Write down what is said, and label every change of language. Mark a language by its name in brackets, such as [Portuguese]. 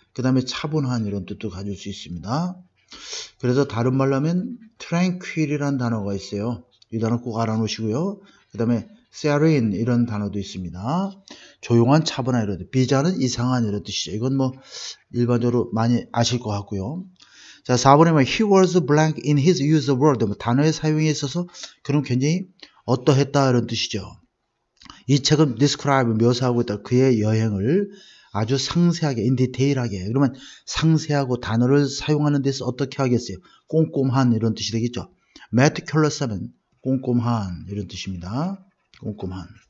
[Korean] 그 다음에 차분한 이런 뜻도 가질 수 있습니다. 그래서 다른 말로 하면 tranquil이라는 단어가 있어요. 이 단어 꼭 알아놓으시고요. 그 다음에 serene 이런 단어도 있습니다. 조용한 차분한 이런 뜻. 비자는 이상한 이런 뜻이죠. 이건 뭐 일반적으로 많이 아실 것 같고요. 자, 4번에 보면 [English] he was blank in his use of word. [Korean] 단어의 사용에 있어서 그럼 굉장히 어떠했다 이런 뜻이죠. 이 책은 describe 묘사하고 있다. 그의 여행을 아주 상세하게 [English] in detail [Korean] 하게. 그러면 상세하고 단어를 사용하는 데서 어떻게 하겠어요? 꼼꼼한 이런 뜻이 되겠죠. meticulous 하면 꼼꼼한 이런 뜻입니다. 꼼꼼한.